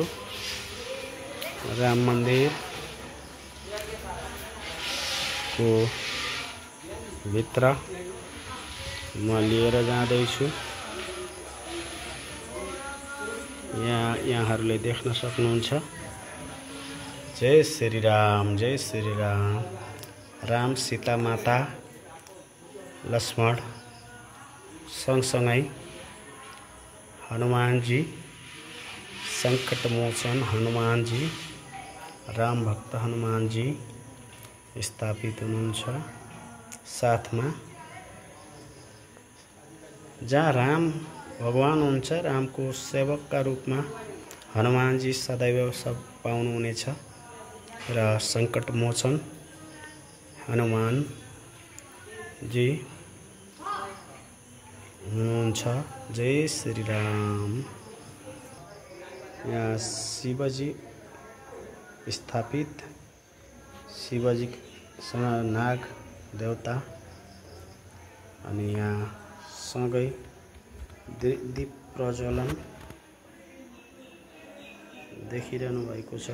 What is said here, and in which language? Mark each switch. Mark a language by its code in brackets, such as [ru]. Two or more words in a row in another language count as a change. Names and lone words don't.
[ne] राम मन्दिरको भित्र म लिएर जाँदैछु। यहाँहरूले देख्न सक्नुहुन्छ। जय श्री राम, जय श्री राम। राम सीता माता लक्ष्मण सँगसँगै हनुमान जी, संकट मोचन हनुमान जी, राम भक्त हनुमान जी स्थापित हुनुहुन्छ। साथमा जहाँ राम भगवान हुन्छ, रामको सेवकका रूपमा हनुमान जी सदैव सब पाउनुहुनेछ र संकट मोचन हनुमान जी हुनुहुन्छ। जय श्री राम। यहाँ शिवजी स्थापित, शिवजी नाग देवता अनि यहाँ सँगै दीप प्रज्वलन देखिरहनु भएको छ।